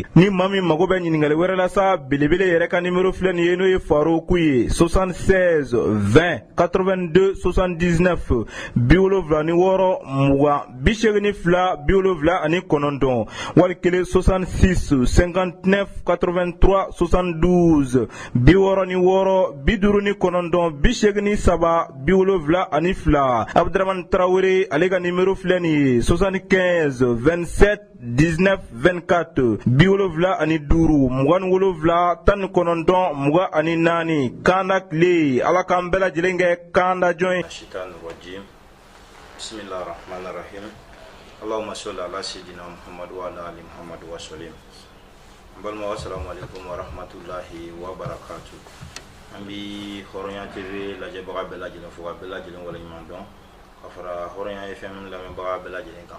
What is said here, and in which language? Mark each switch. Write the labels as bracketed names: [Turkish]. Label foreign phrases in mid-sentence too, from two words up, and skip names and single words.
[Bambara] Ni maa min mago bɛ ɲininkali wɛrɛ la sa belebele yɛrɛ ka nimero filɛ nin ye n'o ye Faruku ye 76 20 82 79 76 20 82 79 wali kelen 66 59 83 72 66 59 83 72. Abdramane Traoré ale ka nimero filɛ nin ye 75 27 19 24 75 27 19 Kanakle. Ala k'an bɛɛ lajɛlen kɛ kan da jɔn ye. [Arabic] بسم الله الرحمن الرحيم. اللهم صل على سيدنا محمد وعلى آل محمد وسلم. Balma السلام عليكم ورحمة الله وبركاته. [Bambara] Ambi Horonya TV lajɛ baga bɛɛ lajɛlen fo ka bɛɛ lajɛlen wale ɲuman dɔn ka fara Horonya FM lamɛnbaga bɛɛ lajɛlen kan.